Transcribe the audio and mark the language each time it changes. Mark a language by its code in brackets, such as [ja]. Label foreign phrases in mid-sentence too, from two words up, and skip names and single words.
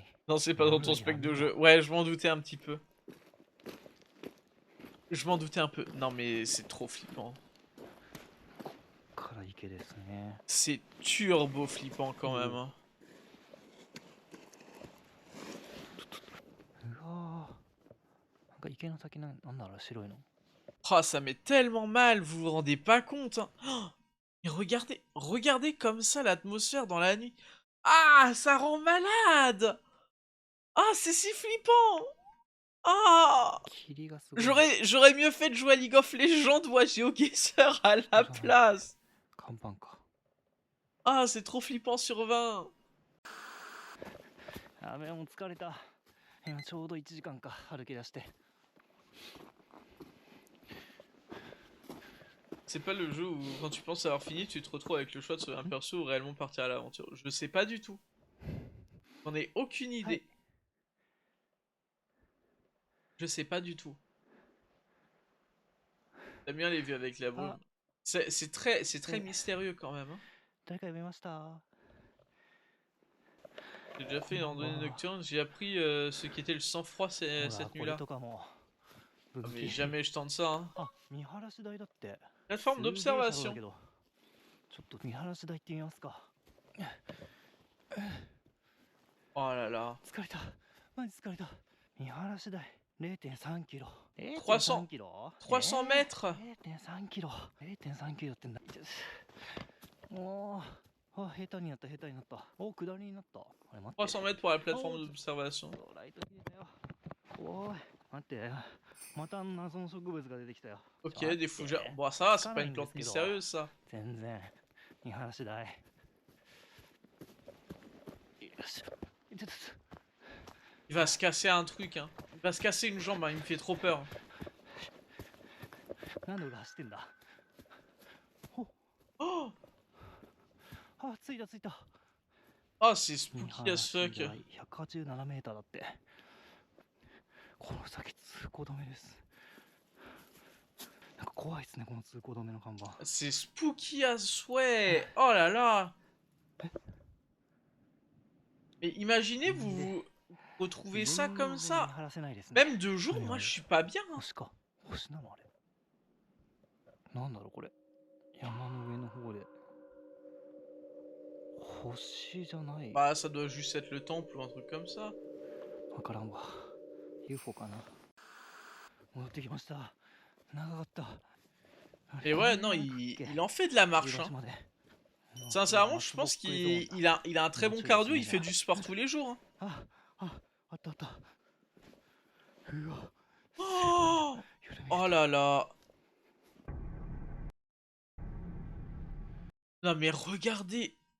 [fr] Non, c'est pas dans ton spec de jeu. Ouais, je m'en doutais un petit peu. Je m'en doutais un peu. Non mais c'est trop flippant. [ja] から池ですね。 [fr] C'est turbo flippant quand même. Hein. [ja] うわー、なんか池の先なんだろう、白いの。 [fr] Oh, ça met tellement mal, vous vous rendez pas compte. Hein. Oh, mais regardez, regardez comme ça l'atmosphère dans la nuit. Ah, ça rend malade. Ah, c'est si flippant. Ah, [ja] 霧がすごい。 [fr] j'aurais mieux fait de jouer à League of Legends ou à GeoGuessr à la place. [ja] 看板か。 [fr] Ah, c'est trop flippant sur 20. [ja] やべえ、もう疲れた。今ちょうど1時間か、歩き出して。 [fr] C'est pas le jeu où quand tu penses avoir fini, tu te retrouves avec le choix de sauver un perso ou réellement partir à l'aventure. Je sais pas du tout. J'en ai aucune idée. Je sais pas du tout. T'aimes bien les vues avec la brume. C'est très mystérieux quand même. Hein. [ja] 誰か呼びました。 [fr] J'ai déjà fait une randonnée nocturne, j'ai appris ce qu'était le sang-froid cette [ja] これ [fr] nuit-là. [ja] とかも。 [fr] Ah, mais jamais je tente ça. Hein. [ja] あ、見晴らし台だって。 [fr] Plateforme [ja] すげえシャドウだ [fr] d'observation. [ja] けどちょっと見晴らし台行ってみますか。 [fr] Oh là là. [ja] 疲れた。マジ疲れた。見晴らし台 0.3 キロ。 300 0.3キロ [fr] 300 mètres. [ja] 0.3 キロ。0.3 キロってんだ。おー。あ、下手になった、下手になった。お、下りになった。あれ、待って。 [fr] 300 mètres pour la plateforme d'observation. [ja] ライト消えたよ。おーい、待って。また謎の植物が出てきたよ。 [fr] Ok, des fougères. Bon, ça va, c'est pas une plante mystérieuse ça. [ja] 全然。見晴らし台。よし。ちょっと。 [fr] Il va se casser un truc, hein. Il va se casser une jambe, hein. Il me fait trop peur. [ja] 何で俺走ってんだ。 [fr] Oh, [ja] あ、着いた着いた。 [fr] Oh, c'est [ja] 見 [en] spooky [ja] 晴ら [en] as [ja] し [en] fuck. [ja] 台187メーターだって。この先通行止めです。なんか怖いですね、この通行止めの看板。 [fr] C'est [en] spooky as [fr] souhait. Oh là là. Mais imaginez, vous retrouvez ça comme [ja] 全然見 [fr] ça. [ja] 晴らせないですね。 [fr] Même de jour, [ja] 何 [fr] moi [ja] あ [fr] je [ja] れ [fr] suis pas bien. Hein. [ja] 星か。星なのあれ。なんだろうこれ。山の上の方で。星じゃない。 [fr] Bah, ça doit juste être le temple ou un truc comme ça. [ja] わからんわ。UFO かな。戻ってきました。長かった。 [fr] Et ouais, non, il en fait de la marche. Hein. Sincèrement, je pense qu'il a un très bon cardio, il fait du sport tous les jours. Hein. Oh, oh là là. Non mais regardez.